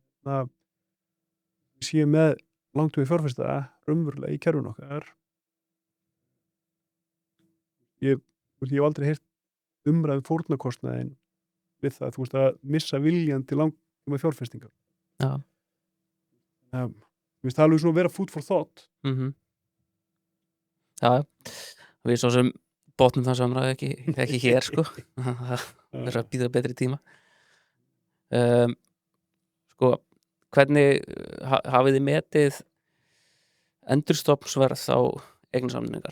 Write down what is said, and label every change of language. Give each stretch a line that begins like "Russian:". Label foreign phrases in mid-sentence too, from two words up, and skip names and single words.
Icelandic: Það séu með langt við fjárfesta raunverulega í kerfinu okkar. Ég hef aldrei heyrt umræðu fórnarkostnaðinn við það, þú veist, að missa viljan til langtíma fjárfestingar. Já. Mér finnst það alveg svona að vera
English: food for thought.
Icelandic: Já, við svo sem botnum það samræði ekki hér, sko. Það er að bíða betri tíma. Sko, hvernig hafið þið metið endurstofnsverð á eignarsamningar?